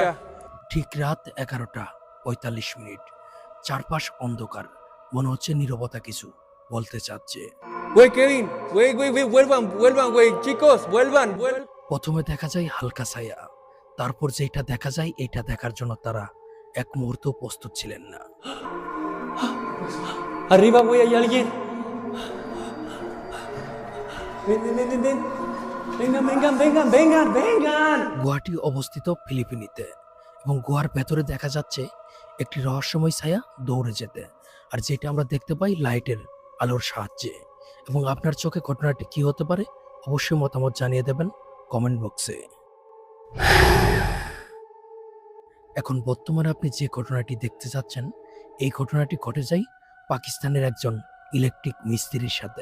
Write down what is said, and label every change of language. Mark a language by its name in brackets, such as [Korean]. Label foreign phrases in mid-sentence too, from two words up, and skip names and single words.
[Bangla] ঠিক রাত 11:45। চারপাশ অন্ধকার, মনে হচ্ছে নীরবতা কিছু বলতে চাচ্ছে। [Spanish] Güey, Kevin, güey, vuelvan, güey, chicos, vuelvan. [Bangla] প্রথমে দেখা যায় হালকা ছায়া, তারপর যেটা দেখা যায় এটা দেখার জন্য তারা এক মুহূর্ত প্রস্তুত ছিলেন না। [Spanish] Arriba, güey, hay alguien. Vengan. [Bangla] গুহাটি অবস্থিত ফিলিপিনিতে, এবং গুহার ভেতরে দেখা যাচ্ছে একটি রহস্যময় ছায়া দৌড়ে যেতে, আর যেটা আমরা দেখতে পাই লাইটের আলোর সাহায্যে। এবং আপনার চোখে ঘটনাটি কি হতে পারে অবশ্যই মতামত জানিয়ে দেবেন [English] comment box. [Bangla] এখন বর্তমানে আপনি যে ঘটনাটি দেখতে যাচ্ছেন, এই ঘটনাটি ঘটে যায় পাকিস্তানের একজন ইলেকট্রিক মিস্ত্রির সাথে।